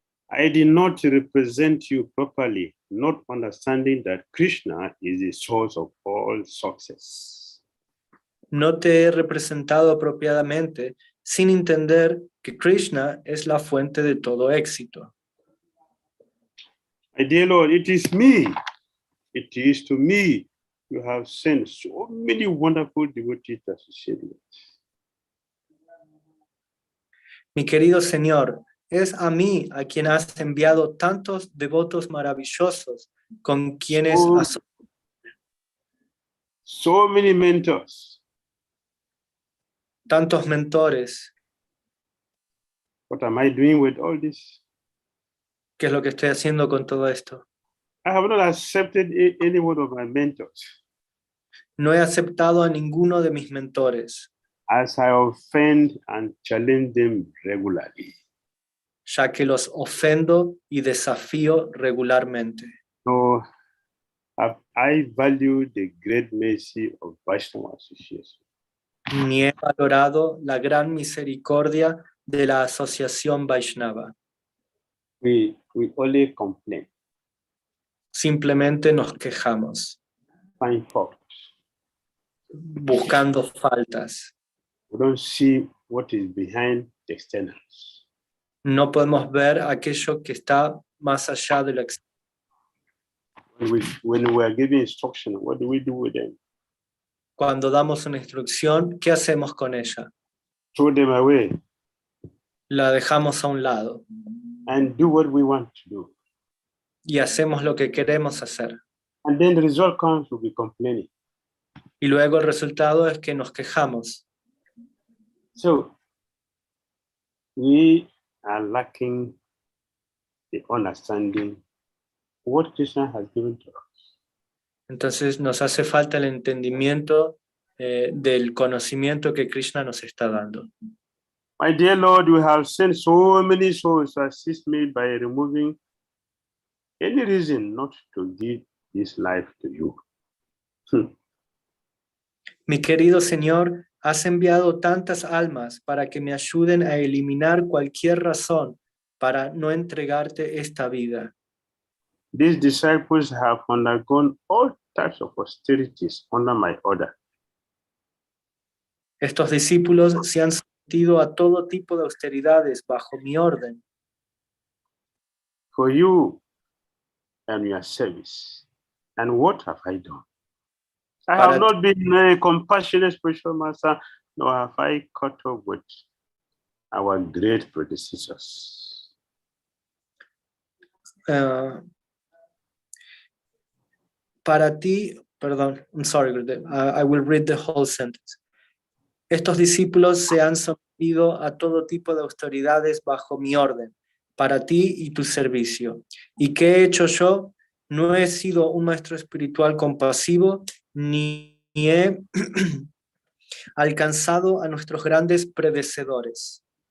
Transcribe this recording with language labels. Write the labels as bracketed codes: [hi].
[en] I did not represent you properly, not understanding that Krishna is the source of all success. [es] No te he representado apropiadamente sin entender que Krishna es la fuente de todo éxito. [en] My dear Lord, it is me. It is to me you have sent so many wonderful devotees to associate with. [es] Mi querido Señor, es a mí a quien has enviado tantos devotos maravillosos con quienes [en] So many mentors. [es] tantos mentores. [en] What am I doing with all this? [es] ¿Qué es lo que estoy haciendo con todo esto? [en] I have not accepted any one of my mentors. [es] No he aceptado a ninguno de mis mentores, [en] as I offend and challenge them regularly. [es] ya que los ofendo y desafío regularmente. [en] So I value the great mercy of Vaishnava Association. [es] Ni he valorado la gran misericordia de la asociación Vaishnava. [en] We only complain, [es] Simplemente nos quejamos, [en] find faults. [es] buscando faltas. [en] We don't see what is behind the externals. [es] No podemos ver aquello que está más allá de lo externo. [en] When we are giving instruction, what do we do with them? [es] Cuando damos una instrucción, ¿qué hacemos con ella? [en] Throw them away [es] La dejamos a un lado [en] and do what we want to do. [es] y hacemos lo que queremos hacer. [en] And then the result comes to be complaining. [es] Y luego el resultado es que nos quejamos. [en] So we are lacking the understanding of what Krishna has given to us. [es] Entonces nos hace falta el entendimiento del conocimiento que Krishna nos está dando. [en] My dear Lord, you have sent so many souls to assist me by removing any reason not to give this life to you. [es] Mi querido Señor, has enviado tantas almas para que me ayuden a eliminar cualquier razón para no entregarte esta vida. [en] These disciples have undergone all types of austerities under my order. [es] Estos discípulos se han sometido a todo tipo de austeridades bajo mi orden. [en] For you and your service. And what have I done? I have not been a compassionate spiritual master, nor have I caught up with our great predecessors. [es] Para ti, perdón, [en] I'm sorry, I will read the whole sentence. [es] Estos discípulos se han sometido a todo tipo de autoridades bajo mi orden, para ti y tu servicio. ¿Y qué he hecho yo? No he sido un maestro espiritual compasivo, ni he alcanzado a nuestros grandes predecesores.